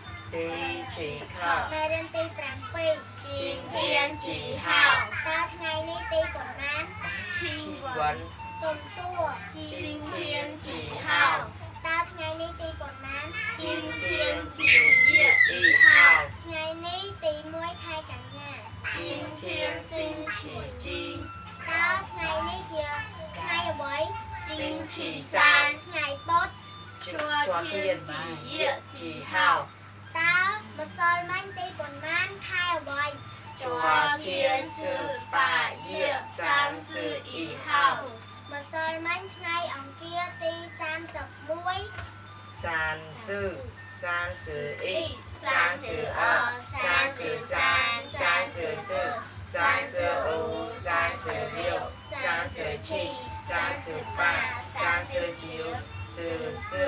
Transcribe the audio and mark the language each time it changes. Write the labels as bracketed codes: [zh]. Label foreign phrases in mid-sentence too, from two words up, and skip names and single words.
[zh] 第几课？每人第8 今天几号？ [km] ตาថ្ងៃនេះទីប៉ុន្មាន [zh] 请问 [km] សូមសួរ [zh] 今天几号？ [km] តើថ្ងៃនេះទីប៉ុន្មាន [zh] 今天几月1号？ [km] ថ្ងៃនេះទី1ខែកញ្ញា [zh] 今天星期几？ [km] តើថ្ងៃនេះជាថ្ងៃអ្វី [zh] 星期三。 [km] ថ្ងៃពុធ [zh] 昨天几月几号？ [km] តើម្សិលមិញទីប៉ុន្មានខែអ្វី [zh] 昨天是8月31号。 [km] ម្សិលមិញថ្ងៃអង្គារទី31 30、31、32、33、34、35、36、37、38、39、44。